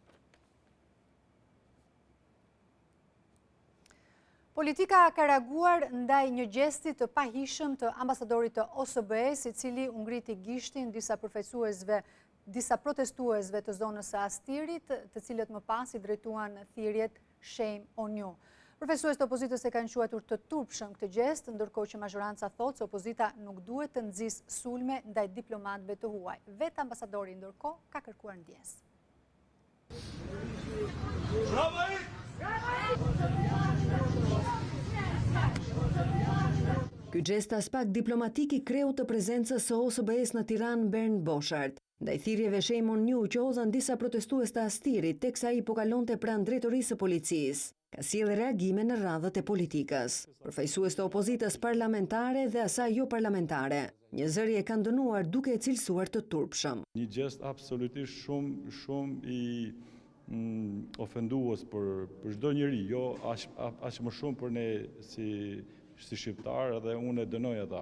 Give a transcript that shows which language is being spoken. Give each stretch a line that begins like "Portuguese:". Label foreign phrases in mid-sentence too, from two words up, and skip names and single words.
Albanian: Politika ka reaguar ndaj një gjesti të pahishëm të ambasadorit të OSBE-s, i cili u ngriti gishtin disa protestuesve të zonës së Astirit, të cilët më pas i drejtuan thirrjet
English: Shame on you.
Albanian: Përfaqësues të opozitës e kanë quajtur të turpshëm këtë gjest, ndërkohë që majoranca thotë se opozita nuk duhet të nxjisë sulme ndaj diplomatëve të huaj. Vetë ambasadori ndërkohë ka kërkuar ndjesë. Ky gjest as pak diplomatik i kreu të prezencës së OSBE-s në Tiranë Bernd Boshart. Ndaj thirrjeve
English: Shame on you
Albanian: që hodhan disa protestues të Astirit teksa ai po kalonte pranë drejtorisë së policisë. Ka sjellë reagime në radhët e politikës. Përfaqësues të opozitës parlamentare dhe asaj jo parlamentare. Një zëri e kanë dënuar duke e cilësuar të turpshëm. Një gjest absolutisht shumë i ofendues për çdo njeri, jo aq më shumë për ne si shqiptar dhe unë e dënoj ata.